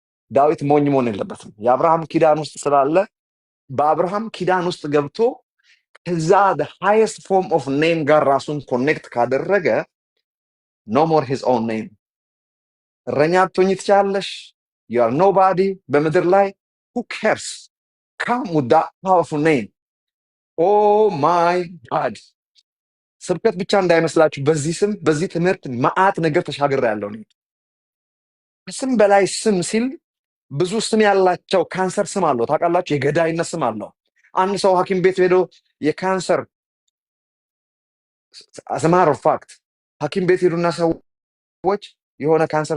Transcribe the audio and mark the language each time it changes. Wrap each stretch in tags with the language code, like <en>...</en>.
<am>ዳዊት ሞኝ መሆን የለበትም። የአብርሃም ኪዳን ውስጥ ስላለ በአብርሃም ኪዳን ውስጥ ገብቶ ከዛ</am> <en>ሃይስት ፎርም ኦፍ ኔም</en> <am>ጋር ራሱን ኮኔክት ካደረገ</am> <en>ኖ ሞር ሂዝ ኦውን ኔም።</en> <am>እረኛ አትሆኚ ትችላለሽ።</am> <en>ዩ አር ኖባዲ</en> <am>በምድር ላይ</am> <en>who cares? come with that powerful name. oh my god</en> <am>ስብከት ብቻ እንዳይመስላችሁ። በዚህ ስም በዚህ ትምህርት መዓት ነገር ተሻግሬያለሁ። ከስም በላይ ስም ሲል ብዙ ስም ያላቸው ካንሰር ስም አለው ታውቃላችሁ። የገዳይነት ስም አለው። አንድ ሰው ሐኪም ቤት ሄዶ የካንሰር</am> <en>as a matter of fact</en> <am>ሐኪም ቤት ሄዱና ሰዎች የሆነ ካንሰር</am>